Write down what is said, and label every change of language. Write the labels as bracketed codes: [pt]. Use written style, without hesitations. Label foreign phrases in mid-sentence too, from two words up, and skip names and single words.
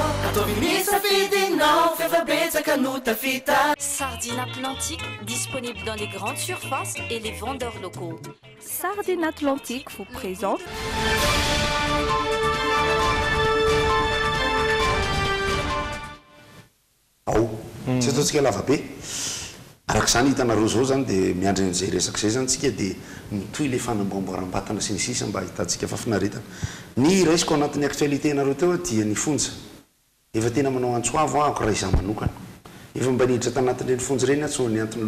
[fr] Sardine Atlantique, disponible dans les grandes surfaces et les vendeurs locaux. Sardine Atlantique vous présente [mg] tsy ataontsika lava be arak'izany hitanareo zao zany dia miandry an'izay resaka izay zany tsika dia mitoy le fanamboamboaram-batana sy ny sisa mba hitantsika fafinaretana ny raisiko anatin'ny actualité nareo teo dia ny fonja efa tena manao antsoavo ahako raha izaho manokana efa mba niditra tanatin'ireny fonja ireny atso ny antony